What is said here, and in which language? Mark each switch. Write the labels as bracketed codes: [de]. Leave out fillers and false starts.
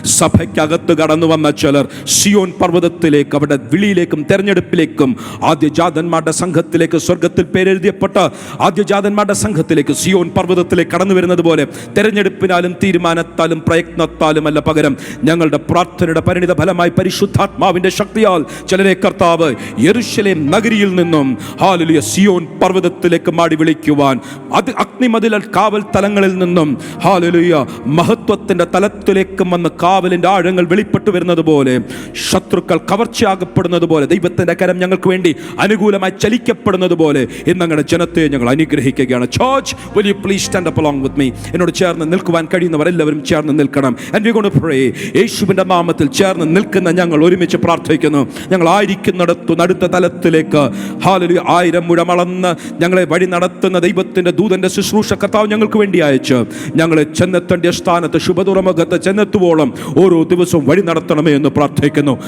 [ml] സഭയ്ക്കകത്ത് കടന്നു വന്ന ചിലർ സിയോൻ പർവ്വതത്തിലേക്ക്, അവരുടെ വിളിയിലേക്കും തെരഞ്ഞെടുപ്പിലേക്കും, ആദ്യജാതന്മാരുടെ സംഘത്തിലേക്ക്, സ്വർഗത്തിൽ പേരെഴുതിയപ്പെട്ട ആദ്യജാതന്മാരുടെ സംഘത്തിലേക്ക്, സിയോൻ പർവ്വതത്തിലേക്ക് കടന്നു വരുന്നത് പോലെ തെരഞ്ഞെടുപ്പിനാലും തീരുമാനത്താലും പ്രയത്നത്താലും അല്ല, പകരം ഞങ്ങളുടെ പ്രാർത്ഥനയുടെ പരിണിത ഫലമായി പരിശുദ്ധാത്മാവിന്റെ ശക്തിയാൽ ചിലരെ കർത്താവ് യെരൂശലേം നഗരിയിൽ നിന്നും ഹല്ലേലൂയ സിയോൻ പർവ്വതത്തിലേക്ക് മാടി വിളിക്കുവാൻ, അത് അഗ്നിമതിൽ കാവൽ തലങ്ങളിൽ നിന്നും ഹല്ലേലൂയ മഹത്വത്തിന്റെ തലത്തിലേക്ക് വന്ന് കാവലിന്റെ ആഴങ്ങൾ വെളിപ്പെട്ടു വരുന്നത് പോലെ, ശത്രുക്കൾ കവർച്ചയാകപ്പെടുന്നത് പോലെ, ദൈവത്തിന്റെ കരം ഞങ്ങൾക്ക് വേണ്ടി അനുകൂലമായി ചലിക്കപ്പെടുന്നത് പോലെ ഇന്ന് ഞങ്ങളുടെ ജനത്തെ ഞങ്ങൾ അനുഗ്രഹിക്കുകയാണ്. [en] Church, will you please stand up along with me? [ml] എന്നോട് ചേർന്ന് നിൽക്കുവാൻ കഴിയുന്നവർ എല്ലാവരും ചേർന്ന് നിൽക്കണം. [en] And we're going to pray. [ml] യേശുവിന്റെ നാമത്തിൽ ചേർന്ന് നിൽക്കുന്ന ഞങ്ങൾ ഒരുമിച്ച് പ്രാർത്ഥിക്കുന്നു. ഞങ്ങൾ ആയിരിക്കുന്നിടത്തു അടുത്ത തലത്തിലേക്ക് ഹല്ലേലൂയ 1000 മുഴം അളന്ന് ഞങ്ങളെ വഴി നടത്തുന്ന ദൈവത്തിന്റെ ദൂതന്റെ ശുശ്രൂഷ കർത്താവ് ഞങ്ങൾക്ക് വേണ്ടി അയച്ച് ഞങ്ങളെ ചെന്നെത്തേണ്ട സ്ഥാനത്ത് ശുഭതുറമുഖത്ത് ചെന്നെത്തുവോളം ഓരോ ദിവസവും വഴി നടത്തണമേ എന്ന് പ്രാർത്ഥിക്കുന്നു.